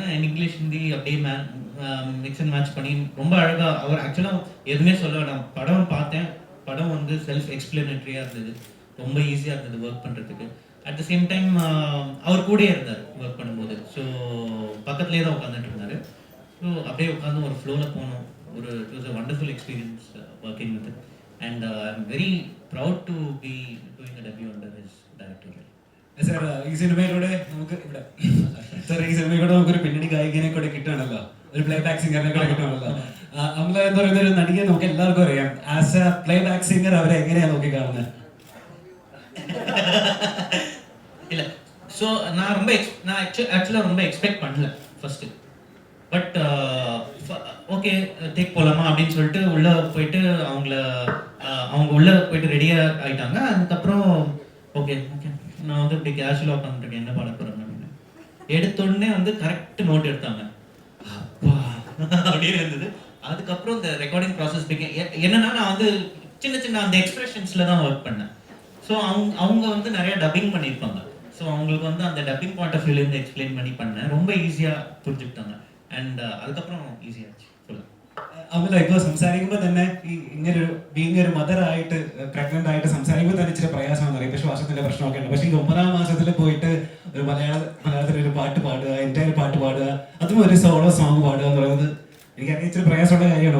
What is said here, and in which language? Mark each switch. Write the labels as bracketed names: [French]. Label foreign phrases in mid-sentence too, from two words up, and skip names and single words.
[Tamil] அண்ட் இங்கிலீஷ் ஹிந்தி அப்படியே [English] mix and match [Tamil] பண்ணி ரொம்ப அழகாக அவர் ஆக்சுவலாக எதுவுமே சொல்ல வேண்டாம். படம் பார்த்தேன், படம் வந்து [English] self explanatoryஆக [Tamil] இருந்தது, ரொம்ப ஈஸியாக இருந்தது ஒர்க் பண்ணுறதுக்கு. [English] at the same time [Tamil] அவர் கூடயே இருந்தார் ஒர்க் பண்ணும்போது. ஸோ பக்கத்துலேயே தான் உட்காந்துட்டு இருந்தார். ஸோ அப்படியே உட்காந்து ஒரு ஃப்ளோவில் போனோம். [English] it was a wonderful experience working with it. and I am very proud to be doing a debut under his director. [Malayalam] സാർ ഈ സിനിമയിലൂടെ നമുക്ക് ഇവിടെ സാർ ഈ സിനിമയിലൂടെ നമുക്കൊരു പിന്നണി ഗായികനെ കൂടെ കിട്ടുകയാണല്ലോ, ഒരു [English] play back singerഇനെ [Malayalam] കൂടെ കിട്ടുകയാണല്ലോ. അമല എന്ന് പറയുന്ന ഒരു നടിയെ നമുക്ക് എല്ലാവർക്കും അറിയാം. [English] as a play back singer [Malayalam] അവരെ എങ്ങനെയാണ് നോക്കി കാണുന്നത്? [Tamil] இல்லை, ஸோ நான் ஆக்சுவலாக ரொம்ப எக்ஸ்பெக்ட் பண்ணல ஃபஸ்ட்டு. [English] but ok take [Tamil] போகலாமா அப்படின்னு சொல்லிட்டு உள்ளே போயிட்டு அவங்க உள்ளே போயிட்டு ரெடியாக ஆகிட்டாங்க. அதுக்கப்புறம் ஓகே நான் வந்து இப்படி கேஷுவலாக உட்காந்துருக்கேன், என்ன பாட போகிறேன் அப்படின்னு எடுத்தோடனே வந்து [English] correct note [Tamil] எடுத்தாங்க. அப்பா அப்படின்னு இருந்தது. அதுக்கப்புறம் இந்த [English] recording process [Tamil] என்னன்னா நான் வந்து சின்ன சின்ன அந்த எக்ஸ்பிரஷன்ஸில் தான் ஒர்க் பண்ணேன். ஸோ அவங்க வந்து நிறைய டப்பிங் பண்ணியிருப்பாங்க. ஸோ அவங்களுக்கு வந்து அந்த [English] dubbing point of viewலேருந்து [Tamil] எக்ஸ்பிளைன் பண்ணி பண்ணேன். ரொம்ப ஈஸியாக புரிஞ்சுக்கிட்டாங்க. அண்ட் அதுக்கப்புறம் ஈஸி ஆச்சு ஃபுல். [Malayalam] അമല ഇപ്പോൾ സംസാരിക്കുമ്പോൾ തന്നെ ഈ ഇങ്ങനെ ബീങ് ഒരു മദർ ആയിട്ട് പ്രഗ്നന്റ് ആയിട്ട് സംസാരിക്കുമ്പോൾ തന്നെ ഇച്ചിരി പ്രയാസമാണെന്ന് അറിയാം. ഇപ്പോൾ ശ്വാസത്തിന്റെ പ്രശ്നമൊക്കെ ഉണ്ട്. പക്ഷേ ഈ 9ാം മാസത്തിൽ പോയിട്ട് ഒരു മലയാളത്തിൽ ഒരു പാട്ട് പാടുക, എൻ്റെ ഒരു പാട്ട് പാടുക, അതും ഒരു [English] solo song [Malayalam] പാടുക എന്ന് പറയുന്നത് എനിക്കറിയാം ഇച്ചിരി പ്രയാസമുള്ള കാര്യമാണ്.